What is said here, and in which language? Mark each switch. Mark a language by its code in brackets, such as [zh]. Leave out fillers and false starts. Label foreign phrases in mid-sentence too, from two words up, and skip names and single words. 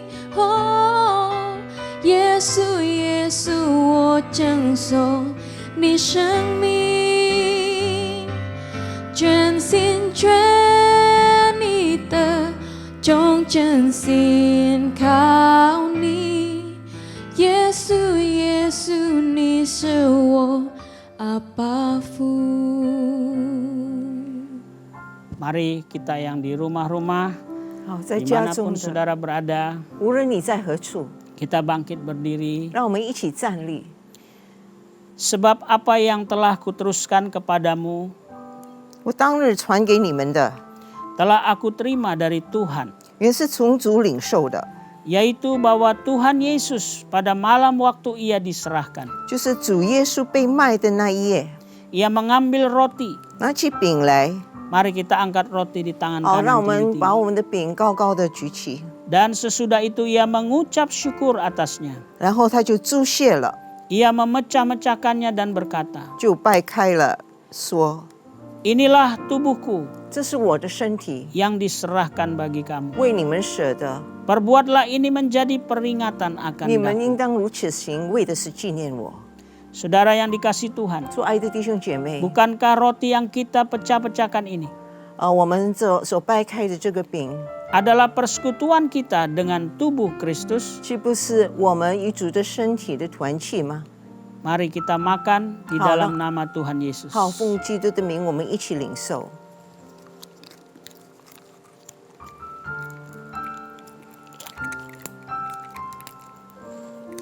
[zh] 哦，耶稣，耶稣，我赠送你生命，全心全意的忠真心靠你。耶稣，耶稣，你是我阿爸父。 [id] Mari kita yang di rumah-rumah, [zh] 好，在家 [id] dimanapun [zh] 中的， [id] saudara berada, [zh] 无论你在何处， [id] kita bangkit berdiri. [zh] 让我们一起站立。 [id] Sebab apa yang telah kuteruskan kepadamu, [zh] 我当日传给你们的， [id] telah aku terima dari Tuhan, [zh] 原是从主领受的， [id] yaitu bahwa Tuhan Yesus pada malam waktu ia diserahkan, [zh] 就是主耶稣被卖的那一夜， [id] ia mengambil roti. [zh] 拿起饼来， [id] Mari kita angkat roti di tangan [zh] 让我 [id] kanan [zh] 们 [id] tinggi-tinggi. [zh] 把我们的饼高高的举起， [id] Dan sesudah itu ia mengucap syukur atasnya. [zh] 然后他就祝谢了， [id] Ia memecah-mecahkannya dan berkata, [zh] 就掰开了，说 [id] Inilah tubuhku [zh] 这是我的身体， [id] yang diserahkan bagi kamu. [zh] 为你们舍的， [id] Perbuatlah ini menjadi peringatan akan [zh] 你们 [id] daku. [zh] 应当如此行，为的是纪念我。 [id] Saudara yang dikasih Tuhan, [zh] 做爱的弟兄姐妹， [id] bukankah roti yang kita pecah-pecahkan ini [zh] 我们所掰开的这个饼， [id] adalah persekutuan kita dengan tubuh Kristus? [zh] 岂不是我们与主的身体的团契吗？ [id] Mari kita makan di [zh] 好了。 [id] dalam nama Tuhan Yesus. [zh] 好，奉基督的名，我们一起领受。 [id] Mari